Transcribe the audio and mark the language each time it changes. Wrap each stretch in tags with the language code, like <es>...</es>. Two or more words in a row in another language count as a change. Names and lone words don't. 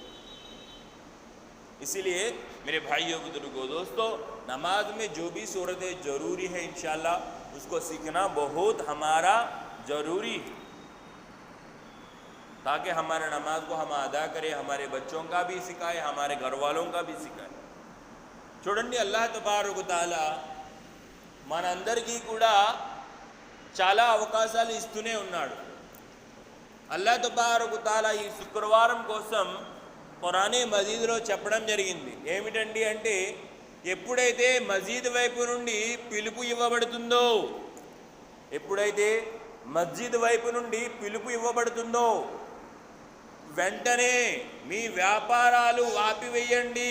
<ur>اسی لیے میرے بھائیوں بزرگوں دوستو، نماز میں جو بھی صورتیں ضروری ہیں انشاءاللہ اس کو سیکھنا بہت ہمارا ضروری ہے، تاکہ ہمارے نماز کو ہم ادا کریں، ہمارے بچوں کا بھی سکھائے، ہمارے گھر والوں کا بھی سکھائے.</ur> <te>చూడండి</te> <ar>الله تبارك تعالى</ar> <te>మనందరికీ కూడా చాలా అవకాశాలు ఇస్తూనే ఉన్నాడు.</te> <ar>الله تبارك تعالى</ar> <te>ఈ శుక్రవారం కోసం ఖురానే మజీద్లో చెప్పడం జరిగింది. ఏమిటండి అంటే, ఎప్పుడైతే మస్జిద్ వైపు నుండి పిలుపు ఇవ్వబడుతుందో, ఎప్పుడైతే మస్జిద్ వైపు నుండి పిలుపు ఇవ్వబడుతుందో వెంటనే మీ వ్యాపారాలు ఆపివేయండి.</te>